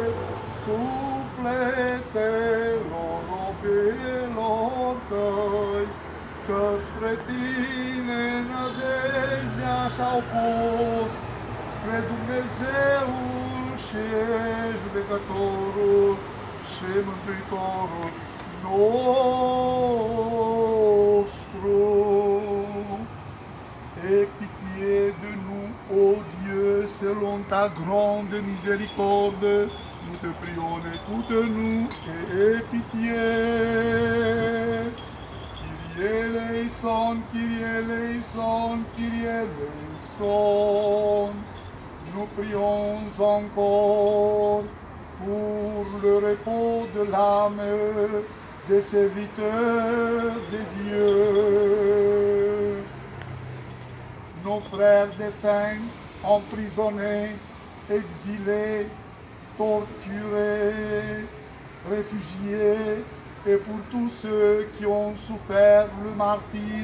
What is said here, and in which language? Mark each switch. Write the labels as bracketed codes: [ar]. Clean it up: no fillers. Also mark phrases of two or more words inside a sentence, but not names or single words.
[ro] sufletelor robilor Tăi, că spre Tine nădejdea și-au pus, spre Dumnezeul și Judecătorul și Mântuitorul nostru. [fr] Aie pitié de nous, ô Dieu, selon ta grande miséricorde, nous te prions, écoute-nous et aie pitié. [el] Κύριε ἐλέησον, Κύριε ἐλέησον, Κύριε ἐλέησον. [fr] Nous prions encore pour le repos de l'âme des serviteurs de Dieu. Nos frères défunts, emprisonnés, exilés, torturés, réfugiés, et pour tous ceux qui ont souffert le martyre